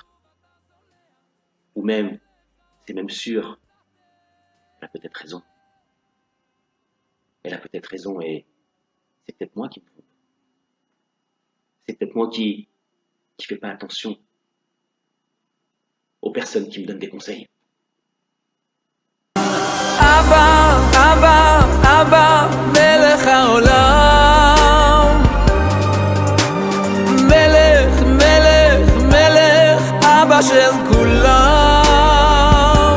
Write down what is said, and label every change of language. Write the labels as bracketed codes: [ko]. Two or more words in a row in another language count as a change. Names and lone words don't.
[fr] Ou même, c'est même sûr, elle a peut-être raison. Elle a peut-être raison et c'est peut-être moi qui me trompe. C'est peut-être moi qui ne fais pas attention aux personnes qui me donnent des conseils. [he] אבא, אבא, אבא, מלך העולם. מלך, מלך, מלך, אבא של כולם.